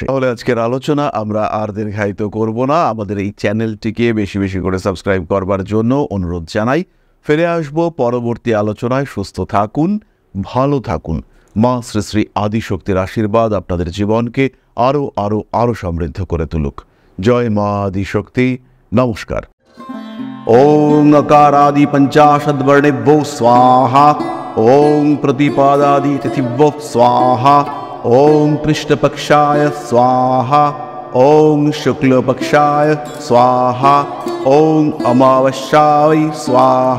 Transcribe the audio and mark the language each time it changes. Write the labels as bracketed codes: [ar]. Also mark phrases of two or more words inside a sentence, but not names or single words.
[bn] তাহলে আজকের আলোচনা আমরা আর দীর্ঘায়িত করব না। আমাদের এই চ্যানেলটিকে বেশি বেশি করে সাবস্ক্রাইব করবার জন্য অনুরোধ জানাই। ফিরে আসবো পরবর্তী আলোচনায়। সুস্থ থাকুন, ভালো থাকুন। মা শ্রী শ্রী আদিশক্তির আশীর্বাদ আপনাদের জীবনকে আরো আরো আরো সমৃদ্ধ করে তুলুক। জয় মা আদিশক্তি। নমস্কার। [sa] ओम नकारादि पंचाशद्वर्णेभ्यो स्वाहा। ओम प्रतिपादादि तिथिभ्यो स्वाहा। ओम कृष्णपक्षाय स्वाहा। ओम शुक्लपक्षाय स्वाहा। ओम अमावस्याय स्वाहा।